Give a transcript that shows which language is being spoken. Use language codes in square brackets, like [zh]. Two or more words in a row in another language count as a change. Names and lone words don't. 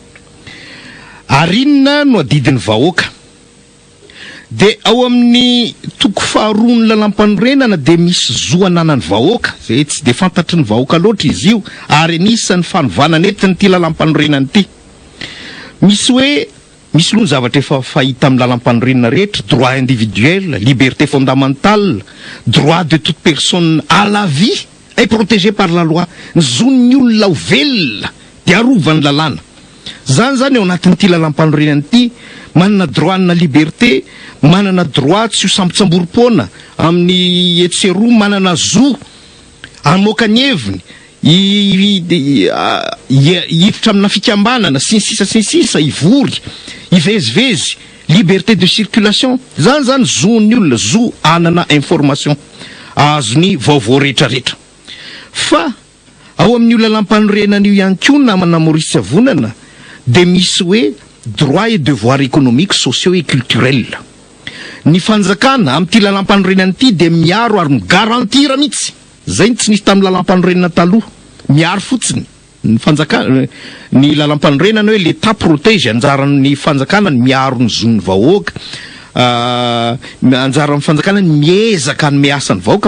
[mg] Ary inona no adidin'ny vahoaka. De ao amin'ny toko faharoa ny lalam-panorenana de misy zoananan'ny vahoaka zay tsy de fantatry ny vahoaka loatra izy io ary anisan'ny fanovanana entiny ity lalam-panorenana ity. Misy hoe misy loha ny zavatra efa fahita amin'ny lalam-panorenana rehetra: [fr] droit individuel, liberté fondamentale, droit de toute personne à la vie est protégé par la loi. [mg] Ny zon'ny olona ho velona de arovany lalàna. Zany ao anatin'ity lalam-panorenana ity manana droit na liberté, manana droit tsy ho sambotsamborim-poana amin'ny etseroa, manana zo amoaka ny heviny hiditra amina fikambanana sy ny sisa ivory ivezivezy, [fr] liberté de circulation. [mg] Zany zon'ny olona, zo anana information azony vaovao rehetrarehetra. Fa ao amin'ny lalam-panorenana io ihany koa namana Maurice Vonana de misy hoe [fr] droit et devoir économiques, sociaux et culturels. [mg] Ny fanjakana amin'ity lalam-panorenana ity de miaro ary migarantira mihitsy. Zay tsy nisy tamin'ny lalam-panorenana taloha. Miaro fotsiny ny fanjakana, ny lalam-panorenana hoe [fr] l'État protège, [mg] anjaran'ny fanjakana ny miaro ny zon'ny vahoaka, anjaran'ny fanjakana ny miezaka ny miasa ny vahoaka.